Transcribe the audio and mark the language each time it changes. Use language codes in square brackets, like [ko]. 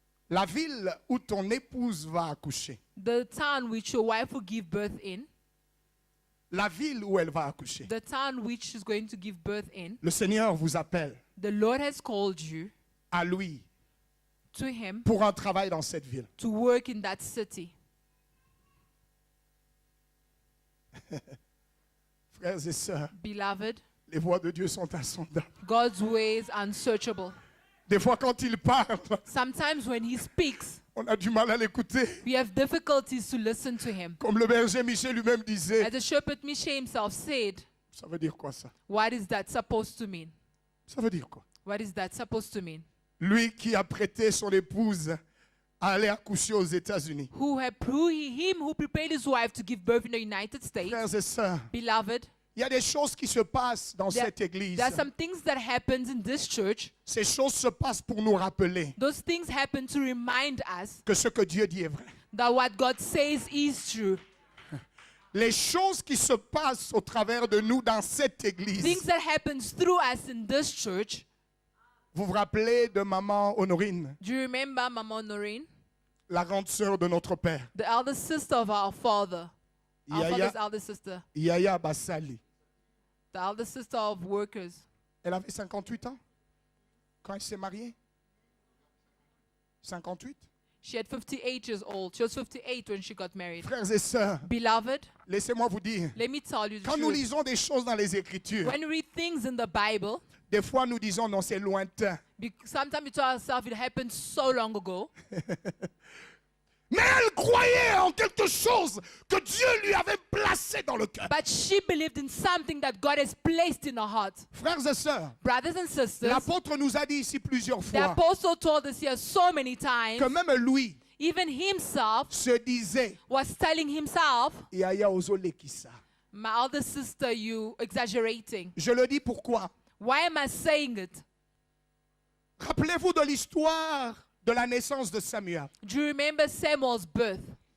[fr] La ville où ton épouse va accoucher, [en] The town which your wife will give birth in, [fr] la ville où elle va accoucher, [en] the town which she's going to give birth in, [fr] le Seigneur vous appelle [en] the Lord has called you [fr] à lui [en] to him [fr] pour un travail dans cette ville. [en] to work in that city. [fr] Frères et sœurs, [en] Beloved, [fr] les voies de Dieu sont insondables. [en] God's ways unsearchable. [fr] Des fois, quand il parle, [en] Sometimes when he speaks, [fr] on a du mal à l'écouter. [en] we have difficulties to listen to him. [fr] Comme le berger Miché lui-même disait. [en] As the shepherd Miché himself said, [fr] Ça veut dire quoi ça? [en] what is that supposed to mean? [fr] Ça veut dire quoi? [en] What is that supposed to mean? [fr] Lui qui a prêté son épouse à aller accoucher aux États-Unis. [en] Him who prepared his wife to give birth in the United States. [fr] Frères et sœurs, [en] Beloved, [fr] il y a des choses qui se passent dans [en] there, [fr] cette église. [en] there are some things that happens in this church. [fr] Ces choses se passent pour nous rappeler [en] Those things happen to remind us [fr] que ce que Dieu dit est vrai. [en] that what God says is true. [fr] Les choses qui se passent au travers de nous dans cette église. [en] Things that happens through us in this church. [fr] Vous vous rappelez de maman Honorine, [en] Do you remember Mama Noreen, [fr] la grande sœur de notre père, [en] the elder sister of our father? Our father's elder sister. [fr] Yaya Bassali. [en] The elder sister of workers. [fr] Elle avait 58 ans quand elle s'est mariée. [en] 58? She had 58 years old. She was 58 when she got married. [fr] Frères et sœurs, [en] Beloved, [fr] laissez-moi vous dire, [en] let me tell you the [fr] quand nous [en] truth. [fr] lisons des choses dans les Écritures, [en] When we read things in the Bible, [fr] des fois nous disons non, c'est lointain. [en] sometimes we tell ourselves it happened so long ago. [fr] Mais elle croyait en quelque chose que Dieu lui avait placé dans le cœur. [en] But she believed in something that God has placed in her heart. [fr] Frères et sœurs, [en] Brothers and sisters, [fr] l'apôtre nous a dit ici plusieurs [en] the [fr] fois [en] apostle told us here so many times, [fr] que même lui [en] even himself [fr] se disait, [en] was telling himself, [ln] Yaya ozole kisa. [en] my elder sister, you exaggerating. [fr] Je le dis pourquoi? [en] Why am I saying it? [fr] Rappelez-vous de l'histoire de la naissance de Samuel. [en] Do you remember Samuel's birth?